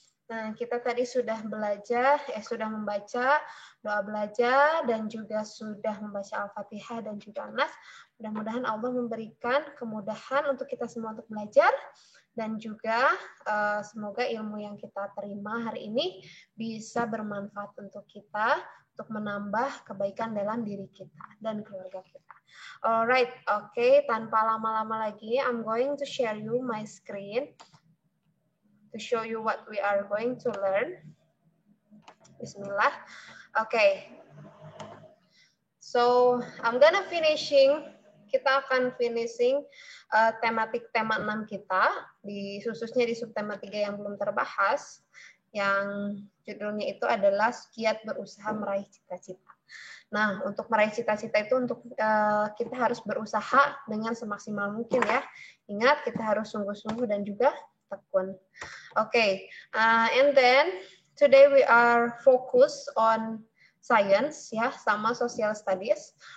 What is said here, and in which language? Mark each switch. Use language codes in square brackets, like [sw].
[id] Nah, kita tadi sudah membaca doa belajar dan juga sudah membaca Al-Fatihah dan juga An-Nas. Mudah-mudahan Allah memberikan kemudahan untuk kita semua untuk belajar dan juga semoga ilmu yang kita terima hari ini bisa bermanfaat untuk kita untuk menambah kebaikan dalam diri kita dan keluarga kita. [en] Alright, okay, [id] tanpa lama-lama lagi, [en] I'm going to share you my screen to show you what we are going to learn. [ar] Bismillah. Okay. [en] So, I'm gonna [id] kita akan finishing tematik tema 6 kita, khususnya di subtema 3 yang belum terbahas, yang judulnya itu adalah giat berusaha meraih cita-cita. Nah, untuk meraih cita-cita itu kita harus berusaha dengan semaksimal mungkin ya. Ingat, kita harus sungguh-sungguh dan juga tekun. [en] Okay, and then today we are focus on science ya, [id] sama [en] social studies.